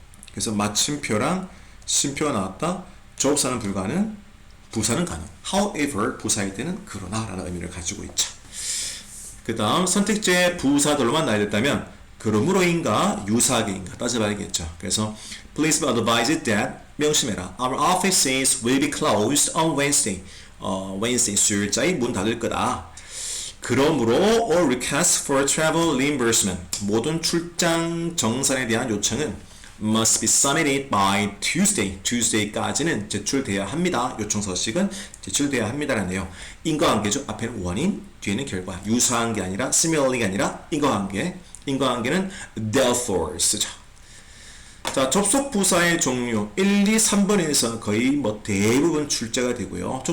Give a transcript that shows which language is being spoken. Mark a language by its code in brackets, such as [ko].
[ko] 그래서 마침표랑 쉼표가 나왔다. 접속사는 불가능, 부사는 가능. However, 부사일 때는 그러나 라는 의미를 가지고 있죠. 그 다음 선택지의 부사들로만 나야 됐다면 그러므로인가 유사하게인가 따져봐야겠죠. [en] 그래서 Please be advised that [ko] 명심해라. [en] Our offices will be closed on Wednesday. [ko] Wednesday 수요일자에 문 닫을 거다. [en] 그러므로 all requests for travel reimbursement [ko] 모든 출장 정산에 대한 요청은 [en] must be submitted by Tuesday. [ko] Tuesday까지는 제출돼야 합니다. 요청 서식은 제출돼야 합니다라네요. 인과관계죠. 앞에는 원인, 뒤에는 결과. 유사한 게 아니라 similarly가 아니라 인과관계. 인과관계는 therefore 쓰죠. 자, 접속 부사의 종류 1, 2, 3번에서 거의 대부분 출제가 되고요.